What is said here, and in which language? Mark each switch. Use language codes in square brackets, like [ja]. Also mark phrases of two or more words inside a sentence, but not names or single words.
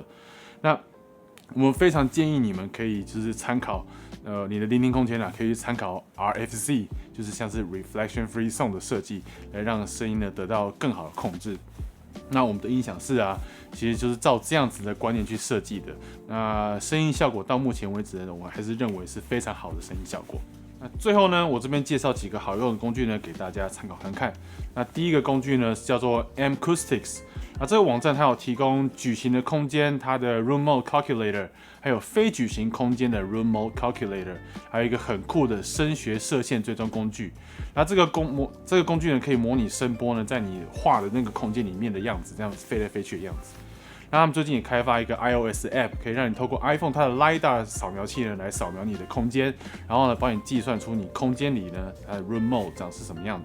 [zh] 那我們非常建議你們可以就是參考，你的聆聽空間可以去參考 RFC， 就是像是 [en] Reflection Free Zone [zh] 的設計，來讓聲音呢得到更好的控制。那我們的音響室啊，其實就是照這樣子的觀念去設計的。那聲音效果到目前為止呢，我還是認為是非常好的聲音效果。那最後呢，我這邊介紹幾個好用的工具呢，給大家參考看看。那第一個工具呢是叫做 Acoustics， 那這個網站它有提供矩形的空間，它的 [en] Room Mode Calculator， [zh] 還有非矩形空間的 [en] Room Mode Calculator， [zh] 還有一個很酷的聲學射線追蹤工具。那這個工具呢，可以模擬聲波呢在你畫的那個空間裡面的樣子，這樣子飛來飛去的樣子。那他們最近也開發一個 iOS App， 可以讓你透過 iPhone 它的 LiDAR 掃描器呢來掃描你的空間，然後呢幫你計算出你空間裡呢它的 [en] Room Mode [zh] 長是什麼樣子。